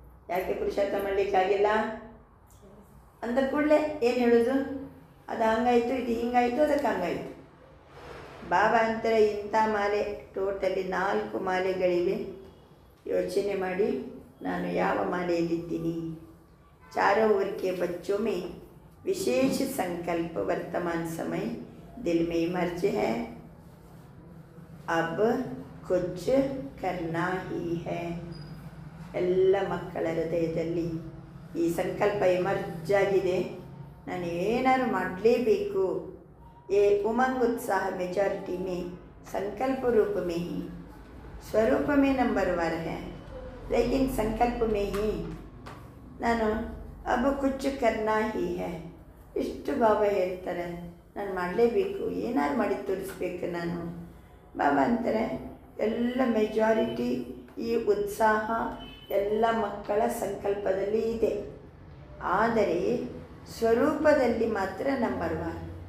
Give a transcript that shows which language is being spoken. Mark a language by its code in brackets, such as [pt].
[kn] ಯಾಕೆ ಪುರುಷಾರ್ಥ ಮಾಡಲಿಕ್ಕಾಗಿಲ್ಲ ಅಂದ ಕೂಡಲೇ ಏನು ಹೇಳೋದು? ಅದು ಹಂಗಾಯಿತು ಇದು ಹಿಂಗಾಯಿತು, ಅದಕ್ಕೆ ಹಂಗಾಯಿತು. ಬಾಬಾ ಅಂತಾರೆ ಇಂಥ ಮಾಲೆ ಟೋಟಲಿ 4 ಮಾಲೆಗಳಿವೆ, ಯೋಚನೆ ಮಾಡಿ ನಾನು ಯಾವ ಮಾಲೆಯಲ್ಲಿದ್ದೀನಿ. [hi] चारों ओर के बच्चों में विशेष संकल्प वर्तमान समय दिल में मर्ज है, अब कुछ करना ही है. [kn] ಎಲ್ಲ ಮಕ್ಕಳ ಹೃದಯದಲ್ಲಿ ಈ ಸಂಕಲ್ಪ ಎಮರ್ಜ್ ಆಗಿದೆ, ನಾನು ಏನಾದ್ರು ಮಾಡಲೇಬೇಕು. [hi] ये उमंग उत्साह मेजॉरिटी में संकल्प रूप में ही, स्वरूप में नंबर 1 है, लेकिन संकल्प में ही ನಾನು अब कुछ करना ही है. [kn] ಇಷ್ಟು ಬಾಬಾ ಹೇಳ್ತಾರೆ, ನಾನು ಮಾಡಲೇಬೇಕು, ಏನಾದ್ರು ಮಾಡಿ ತೋರಿಸ್ಬೇಕು ನಾನು. ಬಾಬಾ ಅಂತಾರೆ ಎಲ್ಲ ಮೆಜಾರಿಟಿ ಈ ಉತ್ಸಾಹ ಎಲ್ಲ ಮಕ್ಕಳ ಸಂಕಲ್ಪದಲ್ಲಿ ಇದೆ, ಆದರೆ ಸ್ವರೂಪದಲ್ಲಿ ಮಾತ್ರ ನಂಬರ್ 1.